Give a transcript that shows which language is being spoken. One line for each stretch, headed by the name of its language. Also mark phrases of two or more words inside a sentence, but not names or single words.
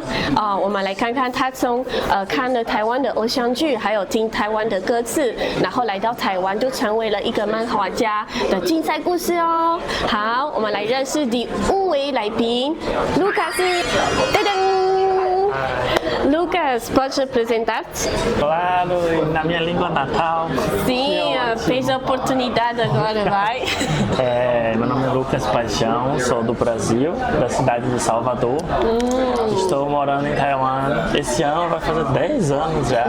Chinese: 我们来看看他从看了台湾的偶像剧，还有听台湾的歌词，然后来到台湾就成为了一个漫画家的精彩故事哦。好，我们来认识第5位来宾，卢卡斯，噔噔。
Portuguese: Lucas, pode se apresentar? Claro, na minha língua natal. Sim, fez a oportunidade agora, vai. Meu nome é Lucas Paixão, sou do Brasil, da cidade de Salvador. Estou morando em Taiwan. Esse ano vai fazer 10 anos já.